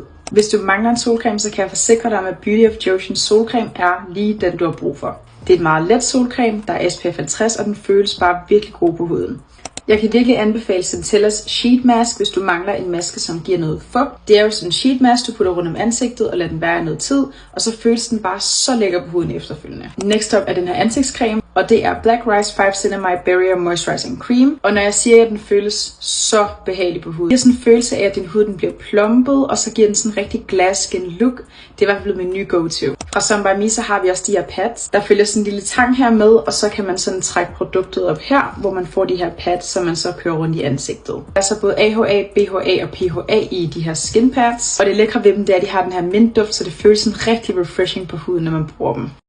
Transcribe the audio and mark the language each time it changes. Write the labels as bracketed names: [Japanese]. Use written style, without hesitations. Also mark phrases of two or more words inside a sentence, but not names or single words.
[Danish] Hvis du mangler en solcreme, så kan jeg forsikre dig om, at Beauty of Joseon's solcreme er lige den, du har brug for. Det er et meget let solcreme, der er SPF 50, og den føles bare virkelig god på huden. Jeg kan virkelig anbefale Centellas Sheet Mask, hvis du mangler en maske, som giver noget fugt. Det er jo sådan en [English] sheet mask, [Danish] du putter rundt om ansigtet og lader den være i noget tid, og så føles den bare så lækker på huden efterfølgende. [English] Next up [Danish] er den her ansigtscreme, og det er Black Rice 5-Cinnamide Barrier Moisturizing Cream. Og når jeg siger, at den føles så behagelig på huden, det er sådan en følelse af, at din hud den bliver plumpet, og så giver den sådan en rigtig [English] glass skin look. [Danish] Det er i hvert fald min nye go-to. Fra Sun By Me så har vi også de her pads. Der følger sådan en lille tang her med, og så kan man sådan trække produktet op her, hvor man får de her pads, som man så kører rundt i ansigtet. Der er så både AHA, BHA og PHA i de her [English] skin pads. [Danish] Og det lækre ved dem, det er, at de har den her mintduft, så det føles sådan rigtig refreshing på huden, når man bruger dem.